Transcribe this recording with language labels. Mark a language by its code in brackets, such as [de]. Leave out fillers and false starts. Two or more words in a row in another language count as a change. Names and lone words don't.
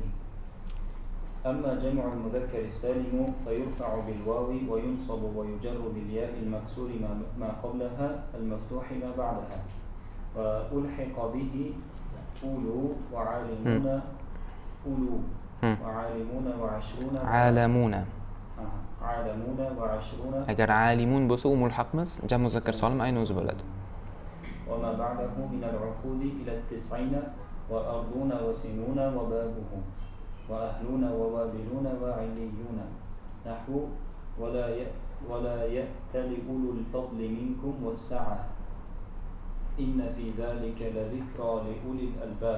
[ar] أما جمع المذكر السالم فيرفع بالواو وينصب ويجر بالياء المكسور ما قبلها المفتوح ما بعدها، وألحق به أولو وعالمون وعشرون عالمون وعشرون. [uz] Agar alimun bo'lsa u mulhaq emas, [ar] جمع مذكر سالم [uz] ayni o'zi bo'ladi. [ar] وما بعده من العقود إلى 90 وأرضون وسنون وبابه وأهلون ووابلون وعليون، نحو ولا يأتل أولو الفضل منكم والسعة إن في ذلك لذكرى لأولي الألباب.